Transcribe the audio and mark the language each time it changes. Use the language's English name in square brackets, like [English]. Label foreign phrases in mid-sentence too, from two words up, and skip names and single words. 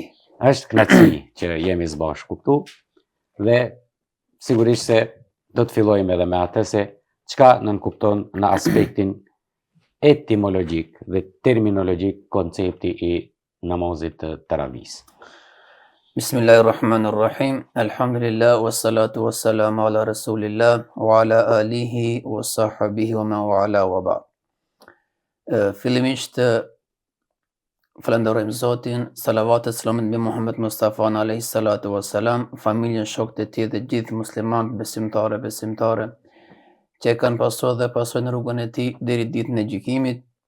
[Albanian] Është kënaqësi që jemi së bashku këtu dhe sigurisht se do të fillojmë edhe me atë se çka nënkupton në aspektin etimologjik dhe terminologjik koncepti i namazit të Teravis. [Arabic] بسم الله الرحمن الرحيم. الحمد لله والصلاة والسلام على رسول الله وعلى آله وصحبه ومن والى وبعد. [Albanian] Fillimisht falenderojmë Zotin, salavatet selamet mbi Muhammed Mustafa [Arabic] عليه الصلاة والسلام, [Albanian] familjen, shokët e tij dhe gjithë muslimanët besimtare që e kanë pasur dhe pasojnë rrugën e tij deri ditën e gjykimit.